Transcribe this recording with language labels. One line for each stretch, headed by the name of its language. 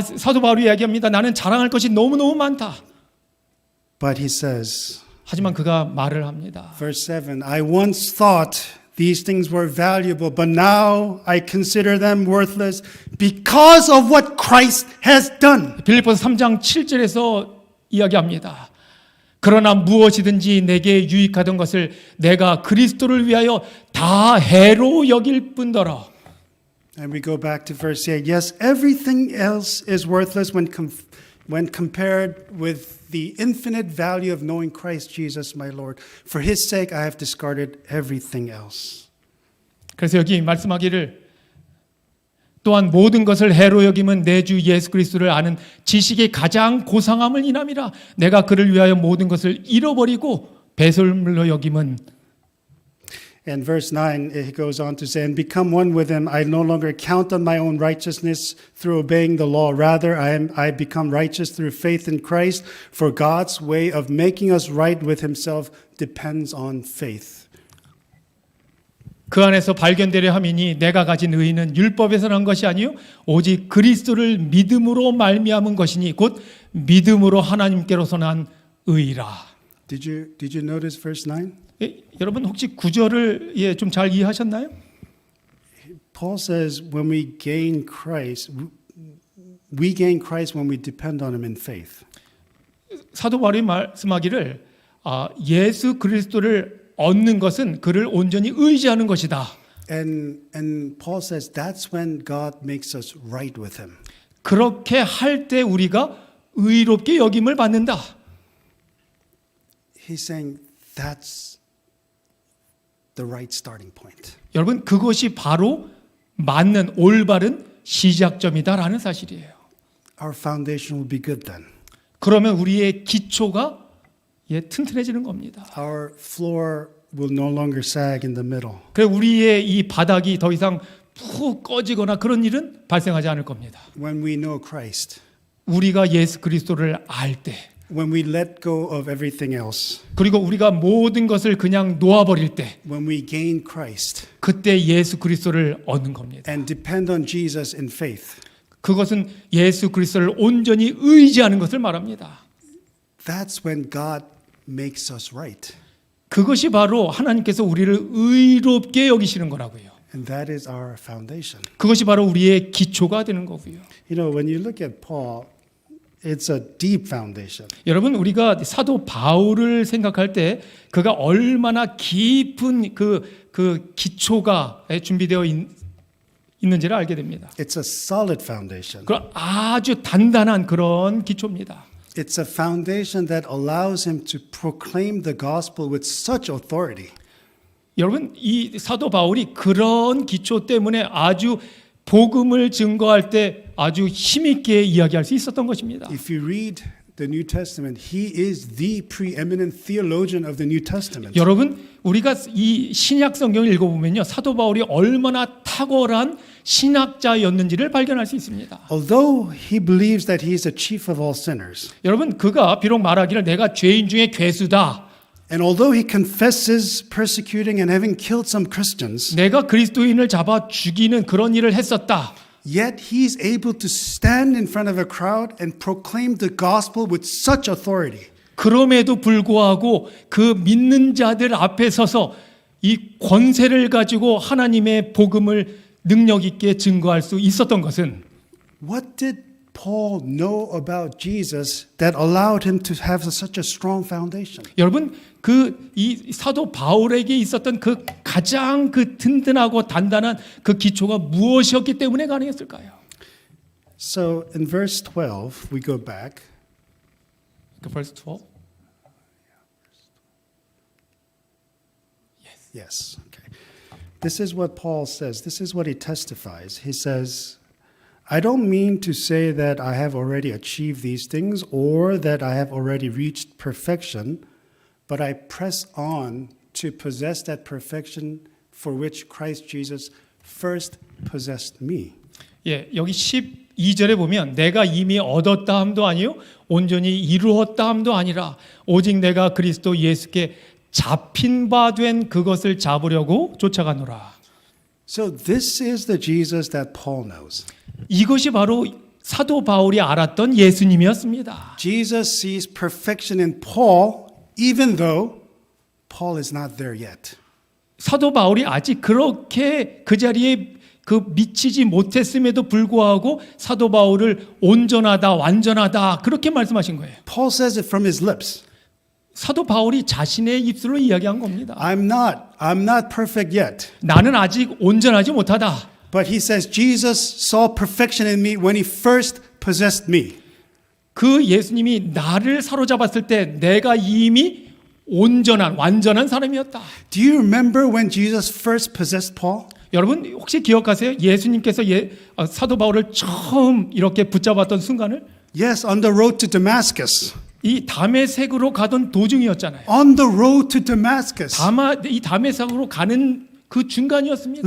Korean: 사도 바울이 이야기합니다. 나는 자랑할 것이 너무너무 많다.
English: But he says,
Korean: 하지만 그가 말을 합니다.
English: verse 7, I once thought these things were valuable, but now I consider them worthless because of what Christ has done.
Korean: 빌립보서 3장 7절에서 이야기합니다. 그러나 무엇이든지 내게 유익하던 것을 내가 그리스도를 위하여 다 해로 여길 뿐더러.
English: And we go back to verse 8. Yes, everything else is worthless when compared with the infinite value of knowing Christ Jesus my Lord. For his sake I have discarded everything else.
Korean: 그래서 여기 말씀하기를 또한 모든 것을 해로 여김은 내 주 예수 그리스도를 아는 지식의 가장 고상함을 인함이라. 내가 그를 위하여 모든 것을 잃어버리고 배설물로 여김은.
English: And verse 9, he goes on to say, and become one with him. I no longer count on my own righteousness through obeying the law. Rather, I become righteous through faith in Christ. For God's way of making us right with himself depends on faith.
Korean: 그 안에서 발견되려 함이니 내가 가진 의는 율법에서 난 것이 아니요 오직 그리스도를 믿음으로 말미암은 것이니 곧 믿음으로 하나님께로서 난 의라.
English: Did you notice verse 9?
Korean: 여러분 혹시 구절을 좀 잘 이해하셨나요?
English: Paul says when we gain Christ when we depend on him in faith.
Korean: 사도 바울이 말씀하기를 예수 그리스도를 얻는 것은 그를 온전히 의지하는 것이다.
English: And Paul says that's when God makes us right with him.
Korean: 그렇게 할 때 우리가 의롭게 여김을 받는다.
English: He's saying that's the right starting point.
Korean: 여러분 그것이 바로 맞는 올바른 시작점이다라는 사실이에요.
English: Our foundation will be good then.
Korean: 그러면 우리의 기초가 튼튼해지는 겁니다.
English: Our floor will no longer sag in the middle.
Korean: 그래 우리의 이 바닥이 더 이상 푹 꺼지거나 그런 일은 발생하지 않을 겁니다.
English: When we know Christ,
Korean: 우리가 예수 그리스도를 알 때,
English: when we let go of everything else,
Korean: 그리고 우리가 모든 것을 그냥 놓아버릴 때,
English: when we gain Christ
Korean: 그때 예수 그리스도를 얻는 겁니다.
English: and depend on Jesus in faith,
Korean: 그것은 예수 그리스도를 온전히 의지하는 것을 말합니다.
English: that's when God makes us right.
Korean: 그것이 바로 하나님께서 우리를 의롭게 여기시는 거라고요.
English: And that is our foundation.
Korean: 그것이 바로 우리의 기초가 되는 거고요.
English: You know, when you look at Paul, it's a deep foundation.
Korean: 여러분 우리가 사도 바울을 생각할 때 그가 얼마나 깊은 그 기초가 준비되어 있는지를 알게 됩니다.
English: It's a solid foundation.
Korean: 그 아주 단단한 그런 기초입니다.
English: It's a foundation that allows him to proclaim the gospel with such authority.
Korean: 여러분 이 사도 바울이 그런 기초 때문에 아주 복음을 증거할 때 아주 힘있게 이야기할 수 있었던 것입니다.
English: If you read the New Testament, he is the preeminent theologian of the New Testament.
Korean: 여러분 우리가 이 신약 성경을 읽어보면요 사도 바울이 얼마나 탁월한 신학자였는지를 발견할 수 있습니다.
English: Although he believes that he is the chief of all sinners,
Korean: 여러분 그가 비록 말하기를 내가 죄인 중에 괴수다.
English: And although he confesses persecuting and having killed some Christians,
Korean: 내가 그리스도인을 잡아 죽이는 그런 일을 했었다.
English: yet he's able to stand in front of a crowd and proclaim the gospel with such authority.
Korean: 그럼에도 불구하고 그 믿는 자들 앞에 서서 이 권세를 가지고 하나님의 복음을 능력 있게 증거할 수 있었던 것은
English: What did Paul know about Jesus that allowed him to have such a strong foundation?
Korean: 여러분 이 사도 바울에게 있었던 그 가장 그 든든하고 단단한 그 기초가 무엇이었기 때문에 가능했을까요?
English: So in verse 12, we go back. Verse 12. Yes. Okay. This is what Paul says. This is what he testifies. He says, I don't mean to say that I have already achieved these things or that I have already reached perfection, but I press on to possess that perfection for which Christ Jesus first possessed me.
Korean: 예, 여기 12절에 보면 내가 이미 얻었다 함도 아니요 온전히 이루었다 함도 아니라 오직 내가 그리스도 예수께 잡힌 바 된 그것을 잡으려고 쫓아가노라.
English: So this is the Jesus that Paul knows.
Korean: 이것이 바로 사도 바울이 알았던 예수님이었습니다.
English: Jesus sees perfection in Paul even though Paul is not there yet.
Korean: 사도 바울이 아직 그렇게 그 자리에 그 미치지 못했음에도 불구하고 사도 바울을 온전하다 완전하다 그렇게 말씀하신 거예요.
English: Paul says it from his lips.
Korean: 사도 바울이 자신의 입술로 이야기한 겁니다.
English: I'm not perfect yet.
Korean: 나는 아직 온전하지 못하다.
English: But he says Jesus saw perfection in me when he first possessed me.
Korean: 그 예수님이 나를 사로잡았을 때 내가 이미 온전한 완전한 사람이었다.
English: Do you remember when Jesus first possessed Paul?
Korean: 여러분 혹시 기억하세요? 예수님께서 사도 바울을 처음 이렇게 붙잡았던 순간을
English: Yes, on the road to Damascus.
Korean: 이 다메섹으로 가던 도중이었잖아요.
English: On the road to Damascus.
Korean: 이 다메섹으로 가는 그 중간이었습니다.